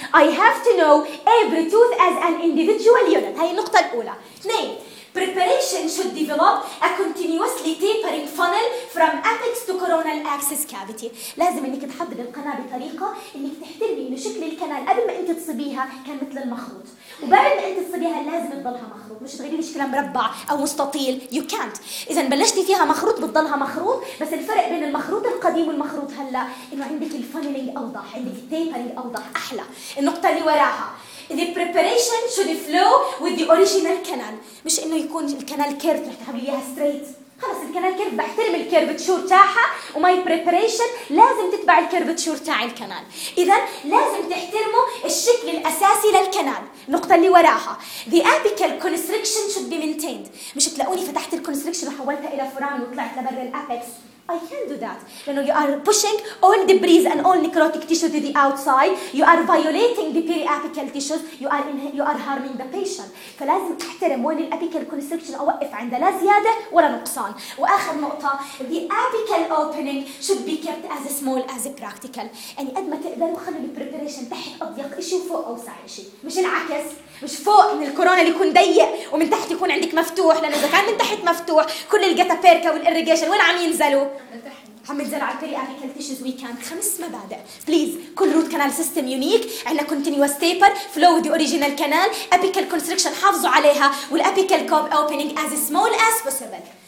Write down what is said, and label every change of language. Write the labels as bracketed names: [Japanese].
[English] I have to know every tooth as an individual unit. [Arabic] هاي النقطه الاولى. اثنين [English] preparation should develop a continuously tapering funnel from apex to coronal access cavity. [Arabic] لازم انك تحضر القناه بطريقه انك تحترمي انه شكل الكنال قبل ما انت تصبيها كان مثل المخروط، وبعد ما انت تصبيها لازم تضلها مخروط، مش تغيري شكلها مربع او مستطيل. [English] You can't. [Arabic] اذا بلشتي فيها مخروط بتضلها مخروط، بس الفرق بين المخروط القديم والمخروط هلا انه عندك الفانلينج اوضح، عندك التيبرنج اوضح احلى. النقطه اللي وراها [English] the preparation should flow with the original canal، [Arabic] مش انه يكون الكنال كيرف رح تعمل اياها ستريت. خلص الكنال كيرف بحترم الكيرف شور تاعها، وماي بريبريشن لازم تتبع الكيرف شور تاع الكنال. اذا لازم تحترموا الشكل الاساسي للكنال. النقطه اللي وراها [English] the apical constriction should be maintained، [Arabic] مش تلاقوني فتحت الكونستريكشن وحولتها الى فرامل وطلعت لبر الابكس. [English] I can do that. You know, you are pushing all debris and all necrotic tissue to the outside. You are violating the periapical tissues. You are harming the patient. [Arabic] فلازم تحترم وين الابيكال كونستركشن، اوقف عند لا زياده ولا نقصان. واخر نقطه [English] the apical opening should be kept as small as practical. [Arabic] يعني قد ما تقدروا خلوا البريبريشن تحت اضيق شيء وفوق اوسع شيء، مش العكس. مش فوق ان الكورونا اللي يكون ضيق ومن تحت يكون عندك مفتوح، لانه اذا كان من تحت مفتوح كل الجتابيركا والاريجيشن وين عم ينزلوا؟ حمد زرع الطريقه هذه كل تيشز ويكند [English] خمس مبادئ بليز كل روت كانال سيستم يونيك [Arabic] عندنا [English] continuous taper flow the original canal apical constriction [Arabic] حافظوا عليها [English] والابيكال keep opening as small as possible.